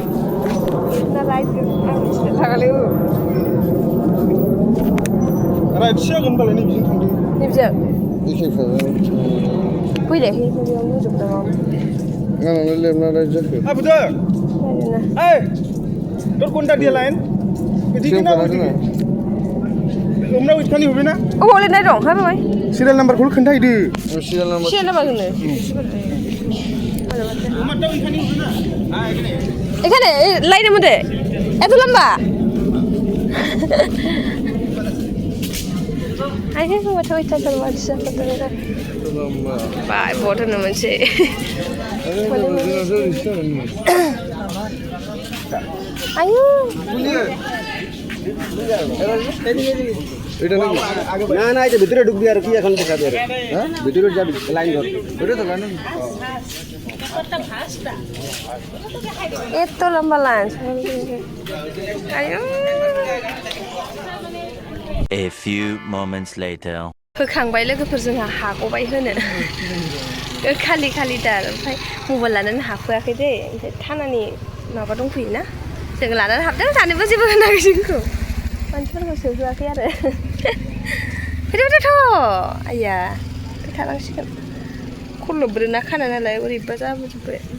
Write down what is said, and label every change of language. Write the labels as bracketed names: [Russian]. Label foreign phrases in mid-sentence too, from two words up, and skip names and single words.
[Bodo] आं मिथिनो थागालै राइट सिगां होनबालाय नै बिजों थांदों नैबिजों फैनायखै बेयाव नुजोबदों आंनावलाय लेफना राइट जाखो बुदो ओइ [Bangla] তোর কোনটা দিয়ে লাইন এদিকে না ওদিকে তোমরা ওইখানে হবে না ও বলে নাই দं হ্যাঁ ভাই [Bodo] সিরিয়াল নাম্বারखौ खोन्थाहैदो [English] serial number [Bodo] होनो [Bangla] আমারটা ওইখানে হবে না এখানে লাইনের মধ্যে এত লম্বা আইনে [Bodo] होबाथ' अयथासार मानसि जाथारदों लम्बा बाय भट होनो मोनसे आयु [Bangla] না না এটা ভিতরে ঢুকবি আর কি এখন দেখাবে হ্যাঁ ভিতরে যাবি লাইন ধর ওটা তো লাইন এত লম্বা লাইন আয়ু [English] A few moments later [Bodo] होखांबाय लोगोफोर जोंहा हागबाय होनो खालि खालिथार ओमफ्राय मबाइल लानानै हाबफैयाखै दे ओमफ्राय थानानि माबा दंफैयोना जों लानानै हाबदों जानोबो जेबो होनाखै जोंखौ मानसिफोरखौ सोहोआखै आरो फैदोथ' आइया थानांसिगोन खल्लब्रोना खाना नालाय बोरैबा जाबोजोब्बाय